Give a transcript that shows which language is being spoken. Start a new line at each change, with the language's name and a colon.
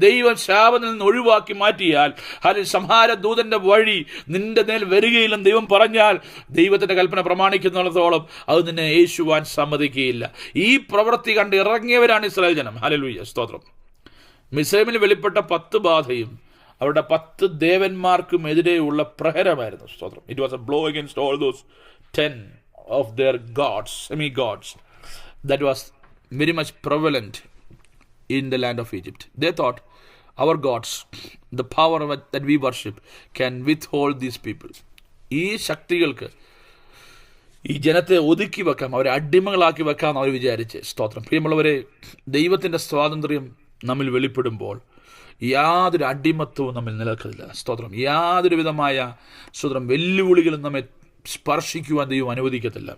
Malayalam: ദൈവം ശാപത്തിൽ നിന്ന് ഒഴിവാക്കി മാറ്റിയാൽ, ഹല്ലേലൂയ, സംഹാര ദൂതന്റെ വഴി നിന്റെ മേൽ വരികയില്ലെന്ന് ദൈവം പറഞ്ഞാൽ, ദൈവത്തിന്റെ കൽപ്പന പ്രമാണിക്കുന്നിടത്തോളം അത് നിന്നെ യേശുവാൻ സമ്മതിക്കുകയില്ല. ഈ പ്രവൃത്തി കണ്ട് ഇറങ്ങിയവരാണ് ഇസ്രായേൽ ജനം. ഹല്ലേലൂയ സ്തോത്രം. മിസ്രൈമിൽ വെളിപ്പെട്ട 10 ബാധയും അവരുടെ 10 ദേവന്മാർക്കും എതിരെയുള്ള പ്രഹരമായിരുന്നു. സ്തോത്രം.
English: It was a blow against all those 10 of their gods, semi-gods, that was very much prevalent in the land of Egypt. They thought our gods, the power that we worship can withhold these people.
Malayalam: ഈ ശക്തികൾക്ക് ഈ ജനത്തെ ഒതുക്കി വെക്കാം, അവരെ അടിമകളാക്കി വെക്കാം അവർ വിചാരിച്ച്. സ്തോത്രം. പ്രിയമുള്ളവരെ, ദൈവത്തിൻ്റെ സ്വാതന്ത്ര്യം നമ്മിൽ വെളിപ്പെടുമ്പോൾ യാതൊരു അടിമത്വവും നമ്മിൽ നിലനിൽക്കില്ല. സ്തോത്രം. യാതൊരു വിധമായ വെല്ലുവിളികളും നമ്മെ സ്പർശിക്കുവാൻ ദൈവം അനുവദിക്കത്തില്ല.